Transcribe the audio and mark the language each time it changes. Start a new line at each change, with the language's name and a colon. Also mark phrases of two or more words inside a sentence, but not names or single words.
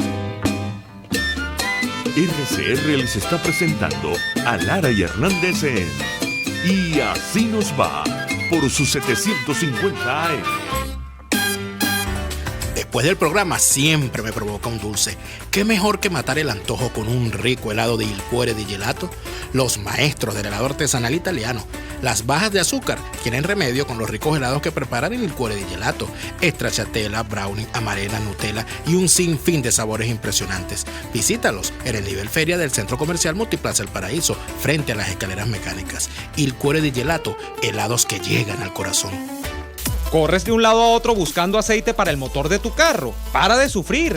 Spanish: RCR les está presentando a Lara y Hernández en Y Así Nos Va por sus 750 AM. Después del programa siempre me provoca un dulce. ¿Qué mejor que matar el antojo con un rico helado de Il Cuore di Gelato? Los maestros del helado artesanal italiano. Las bajas de azúcar tienen remedio con los ricos helados que preparan en il Cuore di Gelato. Stracciatella, brownie, amarena, Nutella y un sinfín de sabores impresionantes. Visítalos en el nivel feria del Centro Comercial Multiplaza El Paraíso, frente a las escaleras mecánicas. Il Cuore di Gelato, helados que llegan al corazón. ¿Corres de un lado a otro buscando aceite para el motor de tu carro? ¡Para de sufrir!